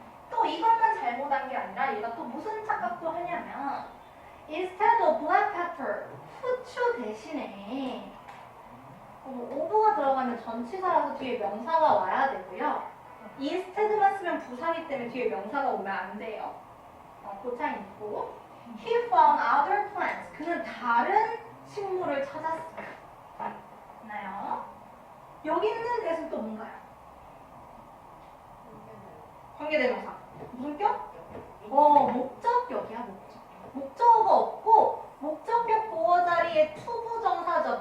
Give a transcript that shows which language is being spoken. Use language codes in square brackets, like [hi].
[ko] 또 이것만 잘못한 게 아니라 얘가 또 무슨 착각도 하냐면 [en] Instead of black pepper, [ko] 후추 대신에 of가 들어가면 전치사라서 뒤에 명사가 와야 되고요. instead만 쓰면 부사기 때문에 뒤에 명사가 오면 안 돼요. 고창 있고 [en] He found other plants. [ko] 그는 다른 식물을 찾았어요. 맞나요? 여기 있는 대신 또 뭔가요? 관계대명사. 무슨 격? 목적격이야, 목적. 목적어가 없고 목적격 보어 자리에 투부정사죠.